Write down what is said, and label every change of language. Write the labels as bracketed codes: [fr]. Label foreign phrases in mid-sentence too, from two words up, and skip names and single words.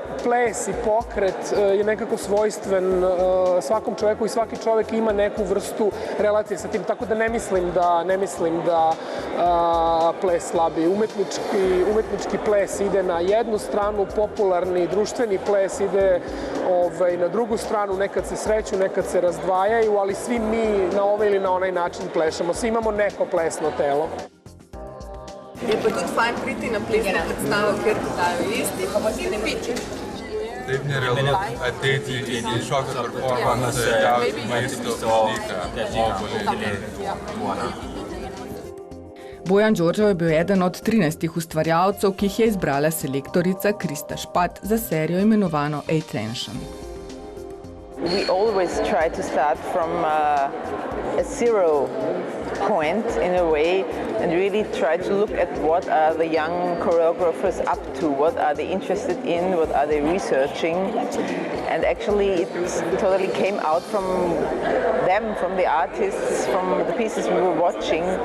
[sr] Ples i pokret je nekako svojstven svakom čoveku i svaki čovek ima neku vrstu relacije sa tim, tako da ne mislim da ples slabi. Umetnički ples ide na jednu stranu, popularni društveni ples ide na drugu stranu, nekad se sreću, nekad se razdvajaju, ali svi mi na ovaj ili na onaj način plešemo. Svi imamo neko plesno telo. [sl] Je pa tudi fajn priti na plesno predstavo, ker dajo jesti, pa pa si ne piči. Bojan Đorđev je bil eden od 13 ustvarjalcev, ki jih je izbrala selektorica Krista Špat za serijo imenovano Attention. [en] We always try to start from a zero point in a way and really try to look at what are the young choreographers up to, what are they interested in, what are they researching, and actually it totally came out from them, from the artists, from the pieces we were watching.